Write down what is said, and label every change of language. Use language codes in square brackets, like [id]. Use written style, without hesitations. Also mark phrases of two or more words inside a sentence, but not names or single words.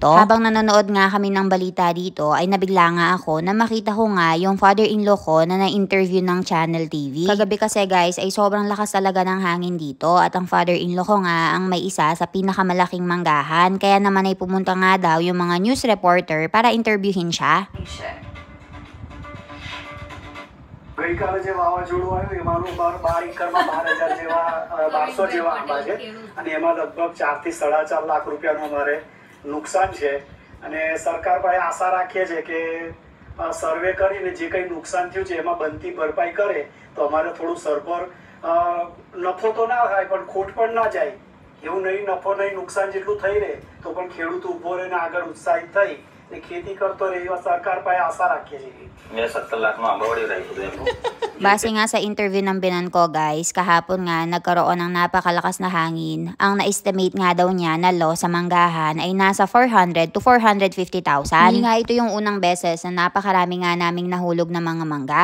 [tl] Habang nanonood nga kami ng balita dito ay nabigla nga ako na makita ko nga yung father-in-law ko na na-interview ng Channel TV. Kagabi kasi guys ay sobrang lakas talaga ng hangin dito at ang father-in-law ko nga ang may isa sa pinakamalaking manggahan. Kaya naman ay pumunta nga daw yung mga news reporter para interviewin siya. [gu] ગઈકાલે જે વાવાઝોડું આવ્યું એમાંનું 12 એકરમાં 12,000 જેવા 1200 જેવા આંબા છે અને એમાં લગભગ 4 થી 4.5 લાખ રૂપિયાનું અમારે નુકસાન છે અને સરકાર પાસે આશા રાખીએ છે કે સર્વે કરીને જે કંઈ નુકસાન થયું છે એમાં બનતી ભરપાઈ કરે તો અમારે થોડું સરભર નફો તો ના થાય પણ ખોટ પણ ના જાય એવું નહીં નફો નહીં નુકસાન જેટલું થઈ રહે તો પણ ખેડૂત ઊભો રહીને આગળ ઉત્સાહિત થઈ ને ખેતી કરતો રહે એવા સરકાર પાસે આશા રાખીએ છીએ. [tl] May 7 lakh mga bawali rin po din. Base nga sa interview ng binan ko guys, kahapon nga nagkaroon ng napakalakas na hangin. Ang na-estimate nga daw niya na loss sa manggahan ay nasa 400 to 450,000. Hindi nga ito yung unang beses na napakarami nga naming nahulog na mga mangga.